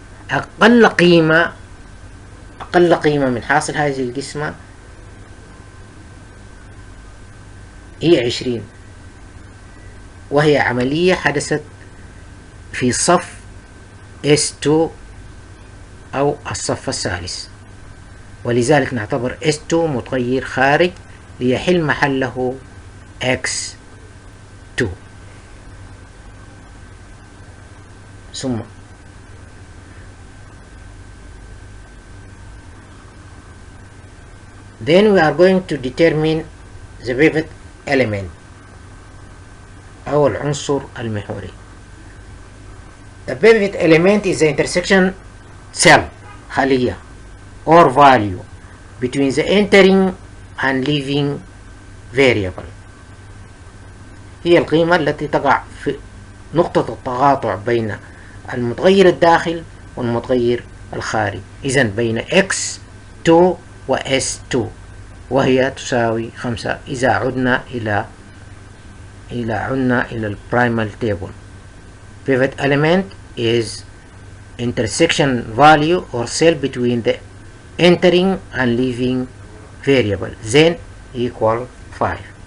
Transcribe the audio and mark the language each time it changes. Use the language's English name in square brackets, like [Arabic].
[Arabic] أقل قيمة من حاصل هذه القسمة هي 20، وهي عملية حدثت في صف S2 أو الصف الثالث، ولذلك نعتبر S2 متغير خارج ليحل محله X2. ثم [English] then we are going to determine the pivot element [Arabic] أو العنصر المحوري. [English] The pivot element is the intersection cell خلية or value between the entering and leaving variable. [Arabic] هي القيمة التي تقع في نقطة التقاطع بين المتغير الداخل والمتغير الخارج، إذن بين x2 و s2، وهي تساوي 5 إذا عدنا إلى البرايمال table. [English] Pivot element is intersection value or cell between the entering and leaving variable, then equal 5.